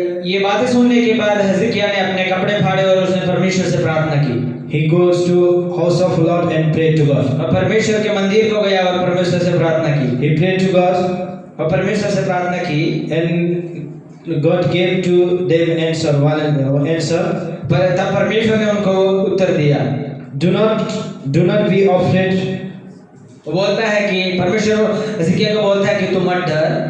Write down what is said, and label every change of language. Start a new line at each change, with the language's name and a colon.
Hindi: ये बातें सुनने के बाद हिजकिय्याह ने अपने कपड़े फाड़े और उसने परमेश्वर से प्रार्थना की।
English: He goes to house of Lord and prayed to God.
Hindi: और परमेश्वर के मंदिर को गया और परमेश्वर से प्रार्थना की।
English: He prayed to God.
Hindi: और परमेश्वर से प्रार्थना की।
English: And God gave to them answer, one answer.
Hindi: पर तब परमेश्वर ने उनको उत्तर दिया।
English: Do not be afraid.
Hindi: वो बोलता है कि परमेश्वर हिजकिय्याह को बोलता है कि तुम मत डर।